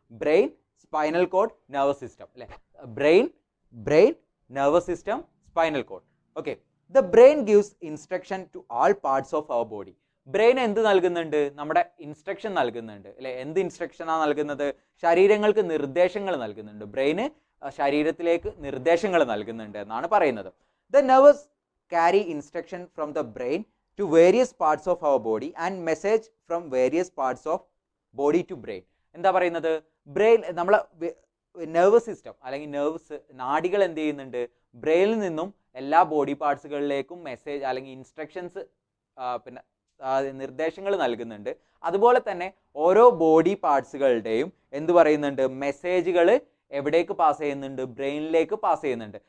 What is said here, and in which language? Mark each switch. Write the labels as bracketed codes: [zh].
[ml] Brain, spinal cord, nervous system അല്ലെ. Brain, nervous system, spinal cord. Okay. [en] The brain gives instruction to all parts of our body. [ml] Brain എന്ത് നൽകുന്നുണ്ട്, നമ്മുടെ instruction നൽകുന്നുണ്ട് അല്ലെ. എന്ത് ഇൻസ്ട്രക്ഷനാണ് നൽകുന്നത്, ശരീരങ്ങൾക്ക് നിർദ്ദേശങ്ങൾ നൽകുന്നുണ്ട്. ബ്രെയിന് ശരീരത്തിലേക്ക് നിർദ്ദേശങ്ങൾ നൽകുന്നുണ്ട് എന്നാണ് പറയുന്നത്. [en] The nerves carry instruction from the brain to various parts of our body and message from various parts of body to brain. [ml] എന്താ പറയുന്നത്, ബ്രെയിൻ നമ്മളെ നെർവസ് സിസ്റ്റം അല്ലെങ്കിൽ നെർവ്സ്, നാഡികൾ എന്ത് ചെയ്യുന്നുണ്ട്, ബ്രെയിനിൽ നിന്നും എല്ലാ ബോഡി പാർട്സുകളിലേക്കും മെസ്സേജ് അല്ലെങ്കിൽ ഇൻസ്ട്രക്ഷൻസ്, പിന്നെ നിർദ്ദേശങ്ങൾ നൽകുന്നുണ്ട്. അതുപോലെ തന്നെ ഓരോ ബോഡി പാർട്സുകളുടെയും എന്ത് പറയുന്നുണ്ട്, മെസ്സേജുകൾ എവിടേക്ക് പാസ് ചെയ്യുന്നുണ്ട്, ബ്രെയിനിലേക്ക് പാസ് ചെയ്യുന്നുണ്ട്.